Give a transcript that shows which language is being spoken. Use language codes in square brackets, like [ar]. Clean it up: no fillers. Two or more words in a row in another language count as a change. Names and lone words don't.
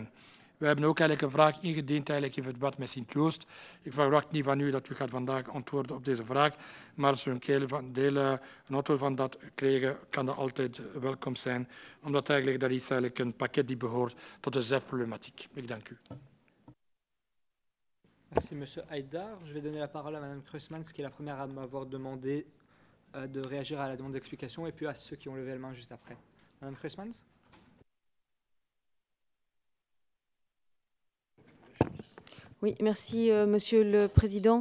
[nl] We hebben ook eigenlijk een vraag ingediend in verband met Sint-Joost. Ik verwacht niet van u dat u gaat vandaag antwoorden op deze vraag, maar als we een antwoord van dat krijgen, kan dat altijd welkom zijn, omdat dat is eigenlijk een pakket die behoort tot de ZEF-problematiek. Ik dank u. [fr] Merci, M. Haïdar. Je vais donner la parole à Mme Kruismans, qui est la première à m'avoir demandé de réagir à la demande d'explication, et puis à ceux qui ont levé la main juste après. Mme Kruismans. Oui, merci, Monsieur le Président.